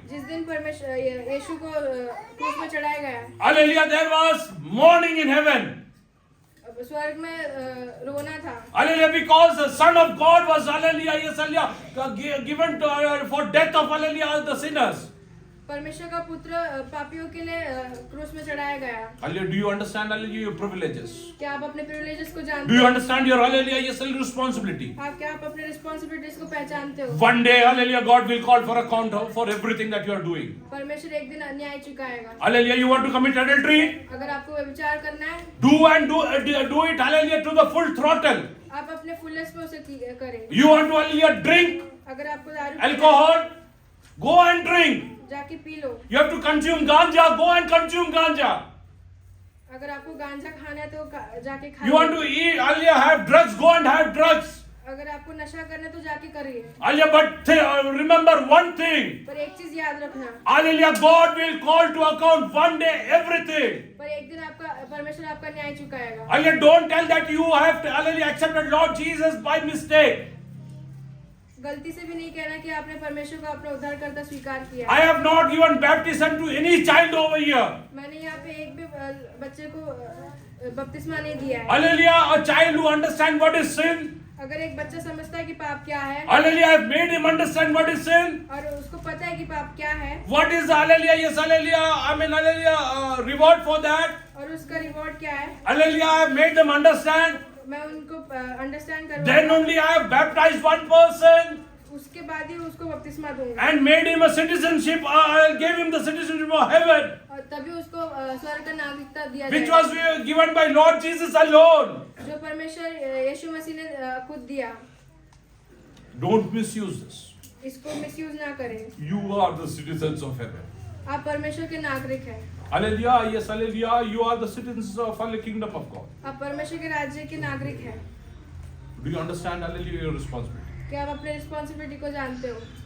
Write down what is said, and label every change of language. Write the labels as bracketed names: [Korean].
[Hindi] जिस दिन परमेश्वर यीशु को क्रूस में चढ़ाया गया, [English] Hallelujah. There was mourning in heaven. [Hindi] स्वर्ग में रोना था। [English] Hallelujah. Because the Son of God was, hallelujah, yes, hallelujah, given to, for death of, hallelujah, the sinners. [Hindi] परमेश्वर का पुत्र पापियों के लिए क्रूस में चढ़ाया गया। [English] Hallelujah. Do you understand, hallelujah, your privileges? [Hindi] क्या आप अपने प्रिविलेजेस को [English] Do [Hindi] जानते [English] you [Hindi] हो? [English] understand your, hallelujah, yes, responsibility? [Hindi] क्या आप अपने रिस्पॉन्सिबिलिटीज को पहचानते हो? [English] One day, hallelujah, God will call for account for everything that you are doing. [Hindi] परमेश्वर एक दिन न्याय चुकाएगा। [English] Hallelujah. You want to commit adultery? [Hindi] अगर आपको व्यभिचार करना है, [English] Do it, hallelujah, to the full throttle. [Hindi] आप अपने फुलनेस में उसे करें। [English] You want to, hallelujah, drink [Hindi] अगर आपको दारू पीना है, [English] alcohol? Go and drink. [Hindi] जाके P low. [English] You have to consume ganja, go and consume ganja. [Hindi] अगर आपको गांजा खाना है तो जाके खा [English] You want to eat, hallelujah, have drugs, go and have drugs. [Hindi] अगर आपको नशा करना है तो जाके करिए। [English] Hallelujah, but remember one thing. [Hindi] पर एक चीज याद रखना, [English] Hallelujah, God will call to account one day everything. [Hindi] पर एक दिन आपका परमेश्वर आपका न्याय चुकाएगा। [English] Hallelujah, don't tell that you have, hallelujah, accepted Lord Jesus by mistake. [Hindi] गलती से भी नहीं कहना कि आपने परमेश्वर को अपना उद्धारकर्ता स्वीकार किया। [English] I have not given baptism to any child over here. [Hindi] मैंने यहाँ पे एक भी बच्चे को बपतिस्मा नहीं दिया है। [English] Hallelujah, a child who understands what is sin. [Hindi] अगर एक बच्चा समझता है कि पाप क्या है, [English] Hallelujah, I have made him understand what is sin. [Hindi] और उसको पता है कि पाप क्या है, [English] What is hallelujah, yes, hallelujah, I mean, hallelujah, reward for that. [Hindi] और उसका रिवॉर्ड क्या है, [English] Hallelujah, I have made them understand. [Hindi] मैं उनको अंडरस्टैंड [English] Then [Hindi] करूँगा। [English] only I have baptized one person [Hindi] उसके बाद ही उसको बपतिस्मा दूंगा, [English] and made him a citizenship. I gave him the citizenship of heaven, [Hindi] और तभी उसको स्वर्ग का नागरिकता दिया [English] which [Hindi] जाएगा, [English] was given by Lord Jesus alone. [Hindi] जो परमेश्वर यीशु मसीह ने खुद दिया। [English] Don't misuse this. [Hindi] इसको मिसयूज ना करें। [English] You are the citizens of heaven. [Hindi] आप परमेश्वर के नागरिक हैं। [English] Hallelujah, yes, hallelujah. You are the citizens of the kingdom of God. [Hindi] आप परमेश्वर के राज्य के नागरिक हैं। [English] Do you understand, hallelujah, your responsibility? [Hindi] क्या आप अपने रिस्पॉन्सिबिलिटी को जानते हो?